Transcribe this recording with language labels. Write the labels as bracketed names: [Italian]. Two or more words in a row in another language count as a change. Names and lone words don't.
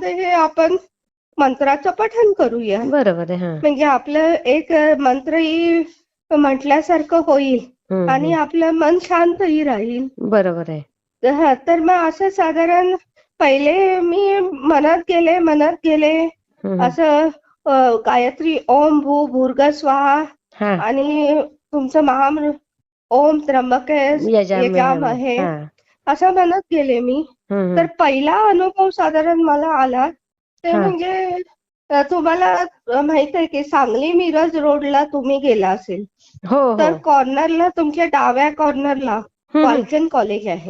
[Marathi] त्याच्यामध्ये हे आपण मंत्राचं पठण करूया. बरोबर आहे. हां. म्हणजे आपलं एक मंत्रही म्हटल्यासारखं होईल हं, आणि हं. आपलं मन शांतही राहील. बरोबर आहे. तर मग असं साधारण पहिले मी म्हणत गेले हं, हं. असं गायत्री [Sanskrit] ओम भू भूर्ग स्वाहा [Marathi] हां. आणि तुमचं [Sanskrit] ओम त्र्यंबके [Marathi] यजामहे. यजामहे हां. असं म्हणत गेले मी. हं, तर हं. पहिला अनुभव साधारण मला आला ते हां. म्हणजे तुम्हाला माहित आहे की सांगली मिरज रोडला तुम्ही गेला असेल हो, हो. तर कॉर्नरला तुमच्या डाव्या कॉर्नरला हं, हं. वॉल्कन कॉलेज आहे.